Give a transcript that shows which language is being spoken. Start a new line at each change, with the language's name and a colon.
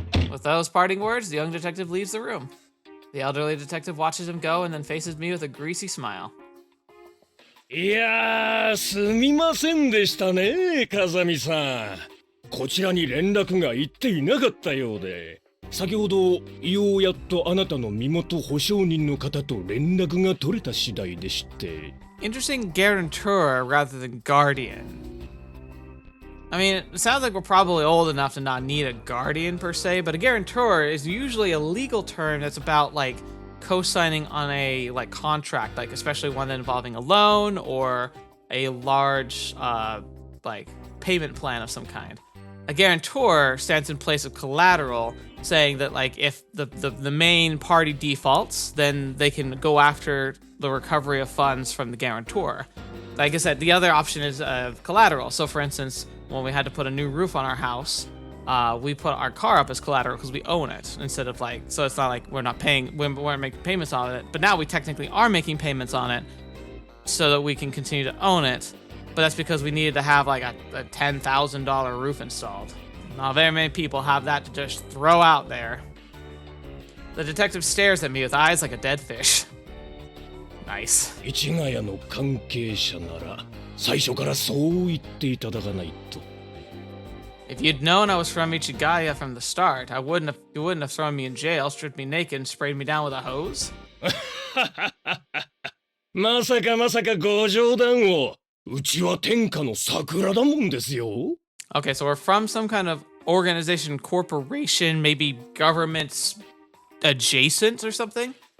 English: With those parting words, the young detective leaves the room. The elderly detective watches him go and then faces me with a greasy smile.
Japanese: いやー、すみませんでしたね、風見さん。こちらに連絡が行っていなかったようで、先ほどようやっとあなたの身元保証人の方と連絡が取れた次第でして。
English: Interesting guarantor rather than guardian. I mean, it sounds like we're probably old enough to not need a guardian per se, but a guarantor is usually a legal term that's about like co-signing on a like contract, like especially one involving a loan or a large like payment plan of some kind. A guarantor stands in place of collateral, saying that like if the main party defaults, then they can go after the recovery of funds from the guarantor. Like I said, the other option is collateral. So for instance, when we had to put a new roof on our house, we put our car up as collateral because we own it instead of like, so it's not like we're making payments on it, but now we technically are making payments on it so that we can continue to own it. But that's because we needed to have like a $10,000 roof installed. Not very many people have that to just throw out there. The detective stares at me with eyes like a dead fish. Nice.
Japanese: 市ヶ谷の関係者なら最初からそう言っていただかないと。
English: If you'd known I was from Ichigaya from the start, you wouldn't have thrown me in jail, stripped me naked, and sprayed me down with a hose.
Japanese: まさかご冗談を。うちは天下の桜だもんですよ。
English: Okay, so we're from some kind of organization, corporation, maybe government adjacent or something?